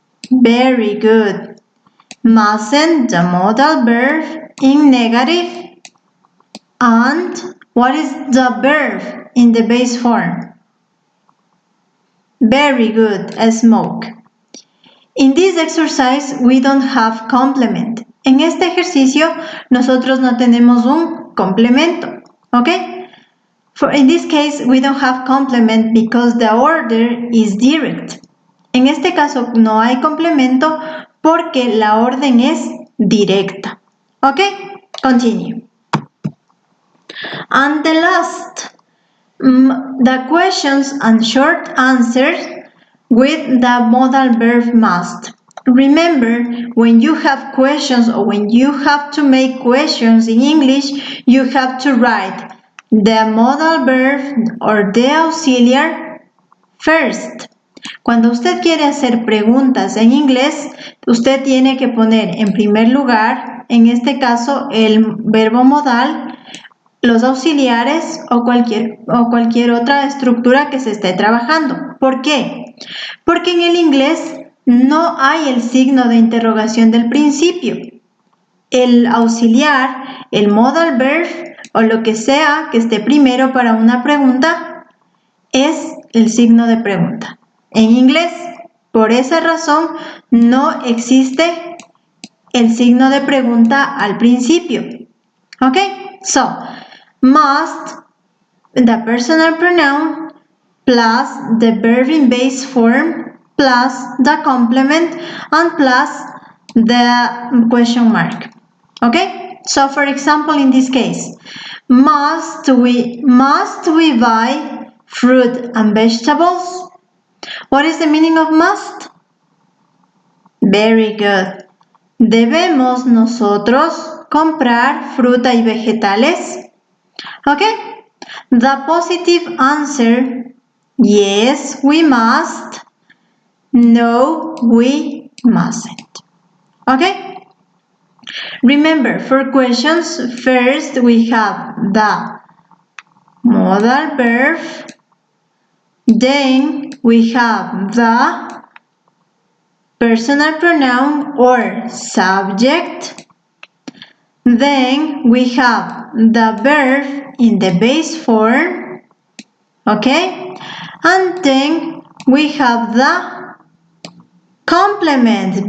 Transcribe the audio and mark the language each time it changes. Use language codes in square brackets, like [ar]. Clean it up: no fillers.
[en] Very good. Mustn't, the modal verb in negative. And what is the verb in the base form? Very good, smoke. In this exercise, we don't have complement. [es] En este ejercicio, nosotros no tenemos un complemento. [en] Okay? In this case, we don't have complement because the order is direct. [es] En este caso, no hay complemento porque la orden es directa. [en] Okay? Continue. And the last, the questions and short answers with the modal verb must. Remember, when you have questions or when you have to make questions in English, you have to write the modal verb or the auxiliar first. [es] Cuando usted quiere hacer preguntas en inglés, usted tiene que poner en primer lugar, en este caso, el verbo modal, los auxiliares o cualquier otra estructura que se esté trabajando. ¿Por qué? Porque en el inglés no hay el signo de interrogación del principio. El auxiliar, el modal verb o lo que sea que esté primero para una pregunta es el signo de pregunta. En inglés, por esa razón, no existe el signo de pregunta al principio. ¿Ok? [en] So, must, the personal pronoun, plus the verb in base form, plus the complement and plus the question mark. Okay? So for example, in this case, must we buy fruit and vegetables? What is the meaning of must? Very good. [es] ¿Debemos nosotros comprar fruta y vegetales? [en] Okay? The positive answer, yes, we must. No, we mustn't. Okay? Remember, for questions, first we have the modal verb, then we have the personal pronoun or subject, then we have the verb in the base form, okay, and then we have the complement.